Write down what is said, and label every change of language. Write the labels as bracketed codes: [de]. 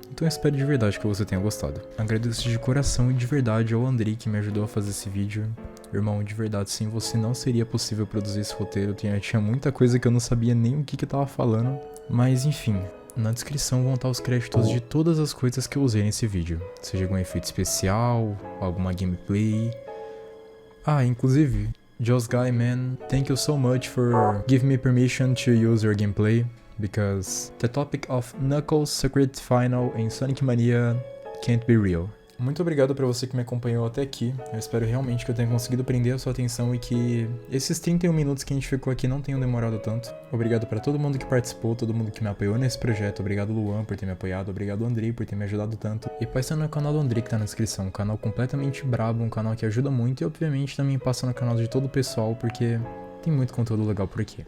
[pt] Então eu espero de verdade que você tenha gostado. Agradeço de coração e de verdade ao Andrei que me ajudou a fazer esse vídeo. Irmão, de verdade, sem você não seria possível produzir esse roteiro. Tinha muita coisa que eu não sabia nem o que eu tava falando. Mas enfim, na descrição vão estar os créditos de todas as coisas que eu usei nesse vídeo. Seja algum efeito especial, alguma gameplay. Ah, inclusive, [en] Just Guy, man, thank you so much for giving me permission to use your gameplay, because the topic of Knuckles Secret Final em Sonic Mania can't be real. [pt] Muito obrigado pra você que me acompanhou até aqui. Eu espero realmente que eu tenha conseguido prender a sua atenção e que esses 31 minutos que a gente ficou aqui não tenham demorado tanto. Obrigado pra todo mundo que participou, todo mundo que me apoiou nesse projeto. Obrigado, Luan, por ter me apoiado. Obrigado, Andrei, por ter me ajudado tanto. E passa no canal do Andrei que tá na descrição. Um canal completamente brabo, um canal que ajuda muito. E obviamente também passa no canal de todo o pessoal, porque tem muito conteúdo legal por aqui.